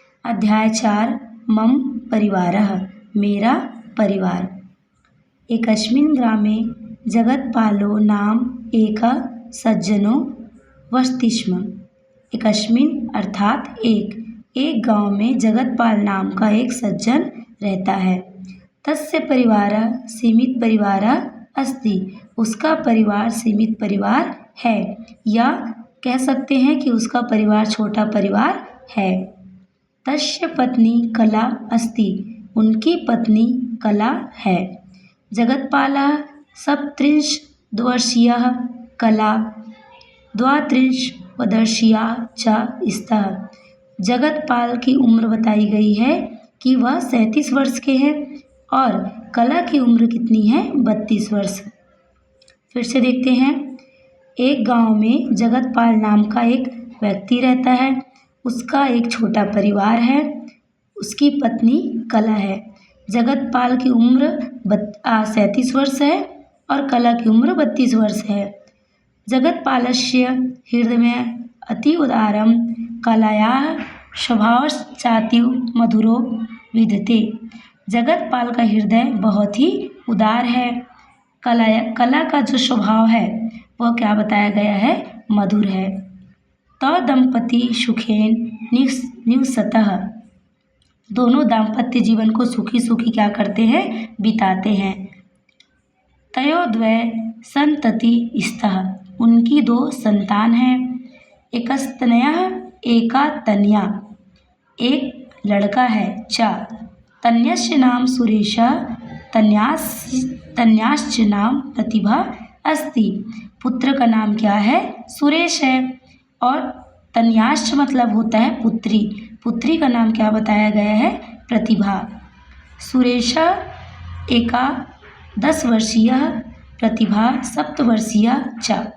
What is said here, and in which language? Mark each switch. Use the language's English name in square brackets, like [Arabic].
[Sanskrit] अध्याय 4 मम परिवारः [Hindi] मेरा परिवार। [Sanskrit] एकस्मिन् ग्रामे जगत्पालो नाम एकः सज्जनो वसति स्म। एकस्मिन् [Hindi] अर्थात एक गांव में जगतपाल नाम का एक सज्जन रहता है। [Sanskrit] तस्य परिवारः सीमित परिवारः अस्ति। [Hindi] उसका परिवार सीमित परिवार है, या कह सकते हैं कि उसका परिवार छोटा परिवार है। [Sanskrit] तस्य पत्नी कला अस्ति। [Hindi] उनकी पत्नी कला है। [Sanskrit] जगत्पालः सप्तत्रिंशद्वर्षीयः, कला 32 च स्तः। [Hindi] जगतपाल की उम्र बताई गई है कि वह 37 वर्ष के हैं और कला की उम्र कितनी है? 32 वर्ष। फिर से देखते हैं। एक गांव में जगतपाल नाम का एक व्यक्ति रहता है। उसका एक छोटा परिवार है। उसकी पत्नी कला है। जगतपाल की उम्र 37 वर्ष है और कला की उम्र 32 वर्ष है। [Sanskrit] जगत्पालस्य हृदयं अति उदारं, कलायाः स्वभावश्चातीव मधुरो विद्यते। [Hindi] जगतपाल का हृदय बहुत ही उदार है। कला का जो स्वभाव है वह क्या बताया गया है? मधुर है। [Sanskrit] तौ दंपति सुखेन निवसतः। [Hindi] दोनों दाम्पत्य जीवन को सुखी सुखी क्या करते हैं? बिताते हैं। [Sanskrit] तयोर्द्वय सन्तति स्तः। [Hindi] उनकी 2 संतान हैं। [Sanskrit] एकस्तनयः एका तनया। [Hindi] एक लड़का है। [Sanskrit] च तन्यस्य नाम सुरेशः, तन्याश्च नाम प्रतिभा अस्ति। [Hindi] पुत्र का नाम क्या है? सुरेश है। और [Sanskrit] तन्याश्च [Hindi] मतलब होता है पुत्री। पुत्री का नाम क्या बताया गया है? प्रतिभा। [Sanskrit] सुरेशः एका 10 वर्षीयः, प्रतिभा 7 वर्षीया च।